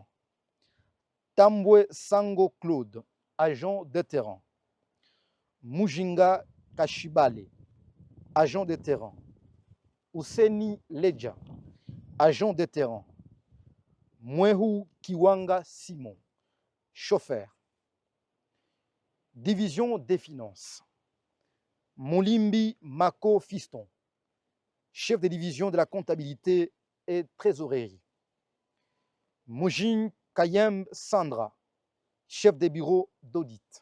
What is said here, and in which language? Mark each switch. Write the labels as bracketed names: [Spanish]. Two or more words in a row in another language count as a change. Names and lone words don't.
[French] Tambwe Sango Claude, agent de terrain. Mujinga Kashibale, agent de terrain. Ouseni Ledja, agent de terrain. Mwehu Kiwanga Simon, chauffeur. Division des finances. Moulimbi Mako Fiston, chef de division de la comptabilité et trésorerie. Moujin Kayem Sandra, chef des bureaux d'audit.